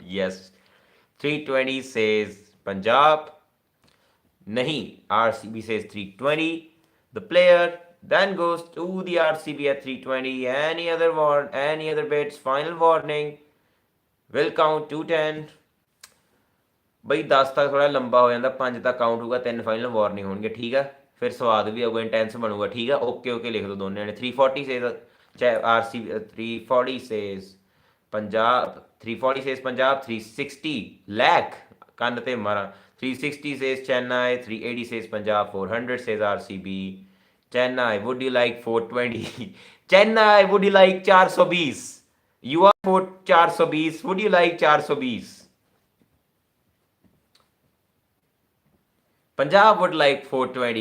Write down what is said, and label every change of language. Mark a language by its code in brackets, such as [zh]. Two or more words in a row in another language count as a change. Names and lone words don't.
[en] Yes. 320 says Punjab. Nahi, RCB says 320. The player then goes to the RCB at 320. Any other bids? Final warning. Will count to 10. [pa] ਬਈ 10 ਤੱਕ ਥੋੜਾ ਲੰਬਾ ਹੋ ਜਾਂਦਾ, 5 ਤੱਕ ਕਾਊਂਟ ਹੋਊਗਾ, 3 ਫਾਈਨਲ ਵਾਰਨਿੰਗ ਹੋਣਗੇ, ਠੀਕ ਆ। ਫਿਰ ਸਵਾਦ ਵੀ ਆਊਗਾ, ਇੰਟੈਂਸ ਬਣੂਗਾ, ਠੀਕ ਆ। ਓਕੇ ਲਿਖ ਦੋ ਦੋਨੇ ਨੇ। [en] 340 says RCB, 340 says Punjab, 340 says Punjab, 360 lakh [pa] ਕੰਨ ਤੇ ਮਾਰਾਂ, [en] 360 says Chennai, 380 says Punjab, 400 says RCB. Chennai, would you like 420? Chennai, would you like 420? You are for 420. Would you like 420? Punjab would like 420.